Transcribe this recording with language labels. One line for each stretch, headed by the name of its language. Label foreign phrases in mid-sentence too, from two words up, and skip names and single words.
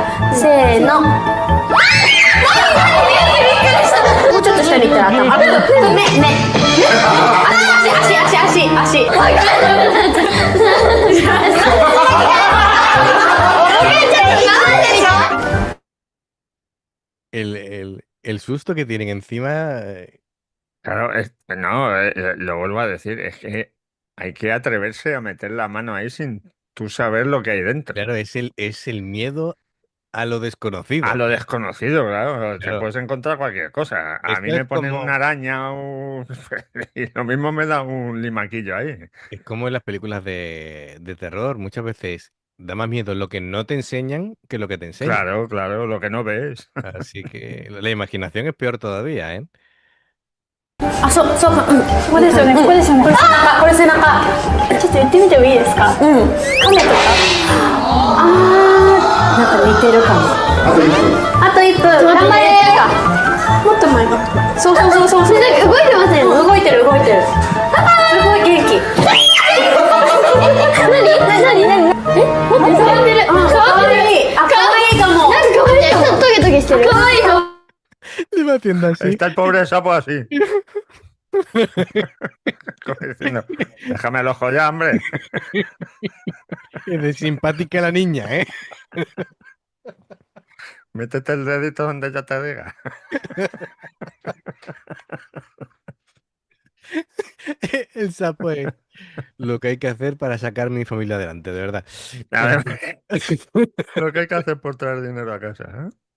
Japanese: せーの。もうちょっと下に行ったら頭。目。足。
Spanish: El susto que tienen encima. Claro, no, lo vuelvo a decir, es que hay que atreverse a meter la mano ahí sin tú saber lo que hay dentro. Claro, es el miedo a lo desconocido. A lo desconocido, claro. Te Claro. puedes encontrar cualquier cosa. A Esto mí me es ponen como- una araña y lo mismo me da un limaquillo ahí. Es como en las películas de terror. Muchas veces da más miedo lo que no te enseñan que lo que te enseñan. Claro, lo que no ves. Así que la imaginación es peor todavía, ¿eh?
Japanese: あ、そうか、そこですよね、ここですよね。これ背中。ちょっと言ってみてもいいですか？亀とか。なんか似てるかも。あと1分。頑張れ。もっと前か。そう。なんか動いてません。動いてる。すごい元気。何？待って、触ってる。可愛いかも。なんか可愛いかも。トゲトゲしてる。可愛いかも。
Spanish: Le va haciendo así. Está el pobre sapo así. Como diciendo, déjame el ojo ya, hombre. Es de simpática la niña, ¿eh? Métete el dedito donde ya te diga. El sapo es lo que hay que hacer para sacar mi familia adelante, de verdad. A ver, lo que hay que hacer por traer dinero a casa, ¿eh?